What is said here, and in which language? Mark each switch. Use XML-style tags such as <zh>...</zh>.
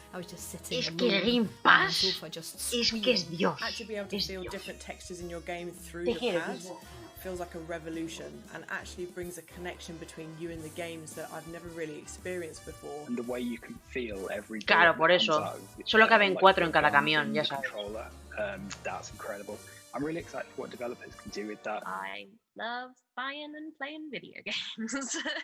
<en>I was just sitting alone on the sofa just screaming. Actually be able to feel different textures in your game through the pads feels like a revolution and actually brings a connection between you and the games that I've never really experienced before. And the way you can feel every day.</en> <es>Claro, por eso. Solo caben 4 en cada camión, ya sabes.</es> <en>That's incredible. I'm really excited for what developers can do with that. I love buying and playing video games.</en>